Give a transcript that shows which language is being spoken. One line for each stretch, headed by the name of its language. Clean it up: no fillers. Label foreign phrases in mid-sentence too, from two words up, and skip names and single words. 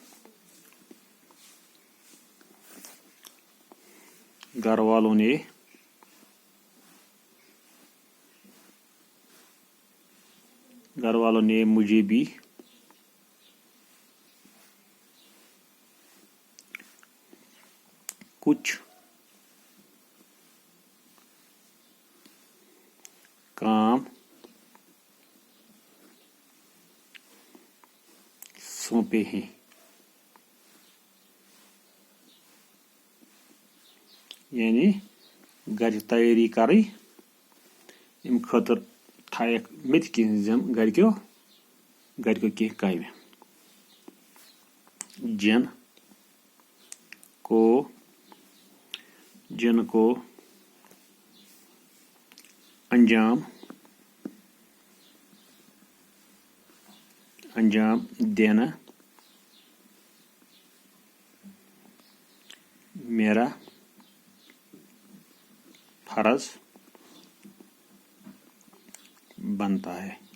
Urdu: گھر والوں نے مجھے بھی کچھ کام سونپے ہیں.
Kashmiri: یعنی گھر تیاری کرٕنۍ امہِ خٲطرٕ تھایکھ مےٚ تہِ کینٛہہ ذِمہٕ گرِکیو کینٛہہ کامہِ.
Urdu: جن کو انجام دینا میرا فرض بنتا ہے.